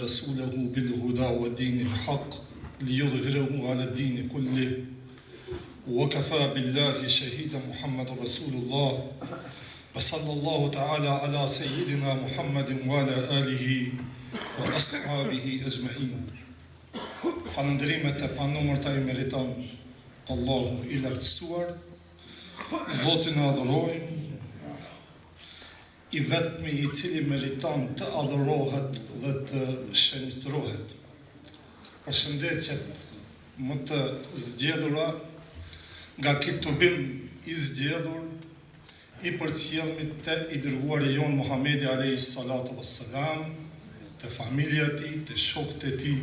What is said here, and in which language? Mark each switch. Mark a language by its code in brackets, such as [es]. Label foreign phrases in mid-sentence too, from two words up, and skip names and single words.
[ar] رسوله بالهدى ودين الحق ليظهره على الدين كله وكفى بالله شهيدا محمد رسول الله وصلى الله تعالى على سيدنا محمد وعلى آله وأصحابه أجمعين. [sq] Falënderimet e panumërta i meriton Allahu i lartësuar, Zotin e adhurojmë, i vetmi i cili meriton të adhurohet dhe të shenjtrohet. Përshëndetjet më të zgjedhura nga kitubim i zgjedhur i përcjellmit të i dërguari jon Muhamedi [ar] عليه الصلاة والسلام, [sq] të familja e tij, të shokët e tij.